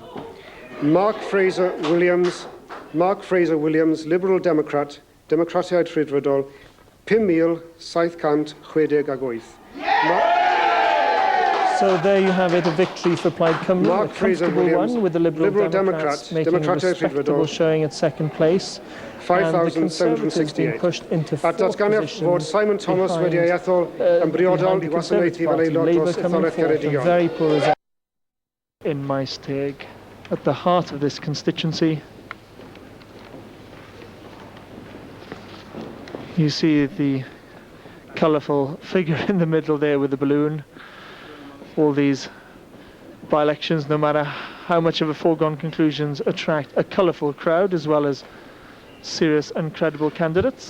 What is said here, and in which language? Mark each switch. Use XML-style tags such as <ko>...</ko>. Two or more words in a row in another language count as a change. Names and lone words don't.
<en>Mark Fraser Williams, Liberal Democrat,</en> <cy>Democratiaid Rhyddfrydol, 5,768.</cy> <en>So there you have it, a victory for Plaid Cymru, Mark a comfortable one with the Liberal Democrats making a respectable showing at second place.</en> <cy>5,768.</cy> <en>Pushed into fourth position</en> <cy>Simon Thomas wedi ei ethol yn briodol I wasanaethu fel aelod dros etholaeth Ceredigion.</cy> <en>Very poor result in Maesteg, at the heart of this constituency. You see the colourful figure in the middle there with the balloon. All these by-elections, no matter how much of a foregone conclusions, attract a colourful crowd as well as serious and credible candidates.</en>